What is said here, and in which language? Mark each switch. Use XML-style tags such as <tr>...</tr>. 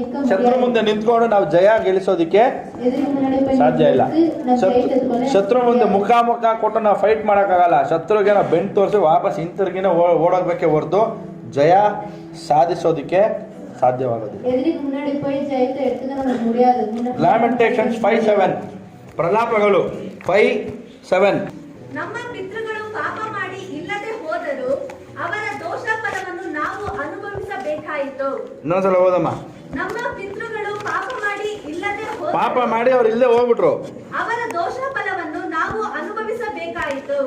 <kn>ಶತ್ರು ಮುಂದೆ ನಿಂತ್ಕೊಂಡು ನಾವು ಜಯ ಗೆಲ್ಲಿಸೋದಿಕ್ಕೆ ಸಾಧ್ಯ ಇಲ್ಲ. ಶತ್ರು ಮುಂದೆ ಮುಖಾಮುಖ ಕೊಟ್ಟು ನಾವು ಫೈಟ್ ಮಾಡೋಕ್ಕಾಗಲ್ಲ. ಶತ್ರುಗೆ ನಾವು ಬೆಂಡ್ ತೋರಿಸಿ ವಾಪಸ್ ಹಿಂತಿರುಗಿನ ಓಡೋಗ್ಬೇಕೆ ಹೊರತು ಜಯ ಸಾಧಿಸೋದಿಕ್ಕೆ ಸಾಧ್ಯವಾಗೋದಿಲ್ಲ.</kn> <ta>எதிரிக்கு முன்னாடி போய் ஜெயத்தை எடுத்துக்க நமக்கு முடியாது.</ta> <kn>ಲ್ಯಾಮೆಂಟೇಷನ್ಸ್ 5:7 ಪ್ರಲಾಪಗಳು 5:7. ನಮ್ಮ ಪಿತೃಗಳು ಪಾಪ ಮಾಡಿ ಇಲ್ಲದೆ ಹೋದರೂ ಅವರ ದೋಷ ಫಲವನ್ನು ನಾವು ಅನುಭವಿಸಬೇಕಾಯಿತು. ಇನ್ನೊಂದ್ಸಲ ಓದಮ್ಮ. ನಮ್ಮ ಪಿತೃಗಳು ಪಾಪ ಮಾಡಿ ಇಲ್ಲದೆ ಪಾಪ ಮಾಡಿ ಅವ್ರು ಇಲ್ಲದೆ ಹೋಗ್ಬಿಟ್ರು. ಅವರ ದೋಷ ಫಲವನ್ನು ನಾವು ಅನುಭವಿಸಬೇಕಾಯಿತು.</kn>